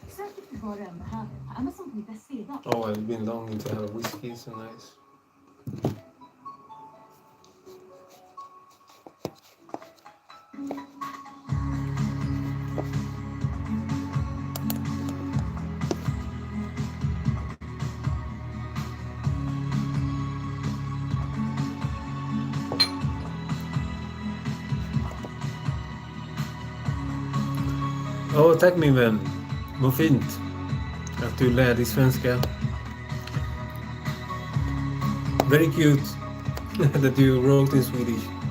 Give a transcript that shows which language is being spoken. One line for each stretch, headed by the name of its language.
Swedish: Sök efter vad du än behöver på Amazon.se idag.
English: Oh, I've been longing to have a whiskey, so nice.
Swedish: Oh, tack min vän. Vad fint att du lär dig svenska.
English: Very cute that you wrote in Swedish.